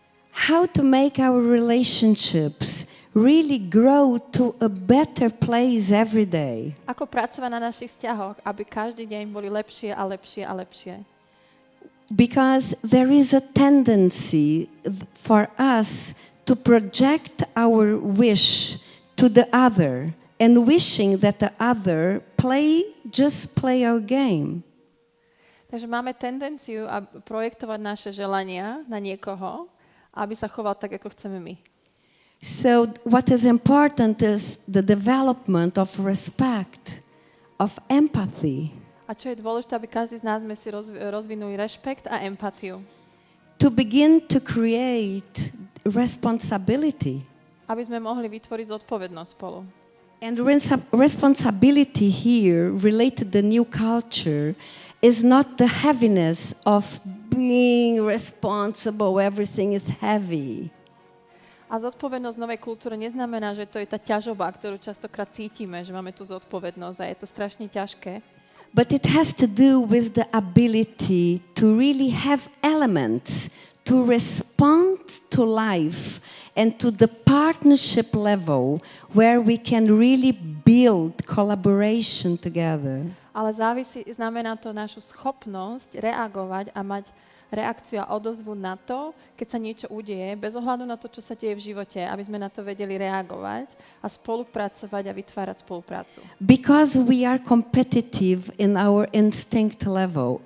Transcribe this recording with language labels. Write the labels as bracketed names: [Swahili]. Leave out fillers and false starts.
[English] How to make our relationships really grow to a better place every day. [Slovak] Ako pracovať na našich vzťahoch, aby každý deň boli lepšie a lepšie a lepšie. [English] Because there is a tendency for us to project our wish to the other and wishing that the other just play our game. [Slovak] Takže máme tendenciu projektovať naše želania na niekoho, aby sa choval tak, ako chceme my. [English] So what is important is the development of respect, of empathy. [Slovak] A čo je dôležité, aby každý z nás sme si rozvinuli rešpekt a empatiu. [English] To begin to create responsibility. [Slovak] Aby sme mohli vytvoriť zodpovednosť spolu. [English] And responsibility here related to the new culture is not the heaviness of being responsible, everything is heavy. [Slovak] A zodpovednosť novej kultúry neznamená, že to je tá ťažoba, ktorú častokrát cítime, že máme tú zodpovednosť a je to strašne ťažké. [English] But it has to do with the ability to really have elements to respond to life and to the partnership level where we can really build collaboration together. [Slovak] Ale znamená to našu schopnosť reagovať a mať reakciu a odozvu na to, keď sa niečo udeje, bez ohľadu na to, čo sa deje v živote, aby sme na to vedeli reagovať a spolupracovať a vytvárať spoluprácu. [English] Because we are competitive in our instinct level.